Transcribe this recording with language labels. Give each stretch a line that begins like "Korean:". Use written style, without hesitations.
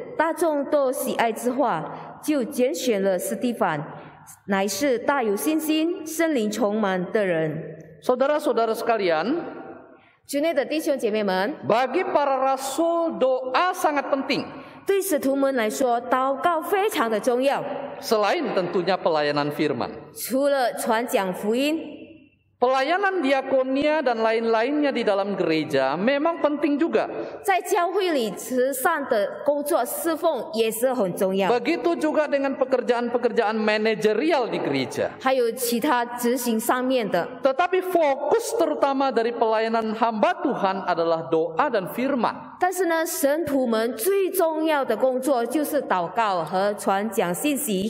Chinese: 大众都喜爱之话，就拣选了斯蒂凡，乃是大有信心、圣灵充满的人。
Indonesian: Saudara-saudara sekalian,
Chinese: 主内的弟兄姐妹们，
Indonesian: bagi para rasul doa sangat penting.
Chinese: 对使徒们来说，祷告非常的重要。
Indonesian: Selain tentunya pelayanan firman,
Chinese: 除了传讲福音，
Indonesian: pelayanan diakonia dan lain-lainnya di dalam gereja memang penting juga.
Chinese: 在教会里慈善的工作侍奉也是很重要。
Indonesian: Begitu juga dengan pekerjaan-pekerjaan manajerial di gereja.
Chinese: 还有其他执行上面的，
Indonesian: Tetapi fokus terutama dari pelayanan hamba Tuhan adalah doa dan firman.
Chinese: 但是呢，神徒们最重要的工作就是祷告和传讲信息。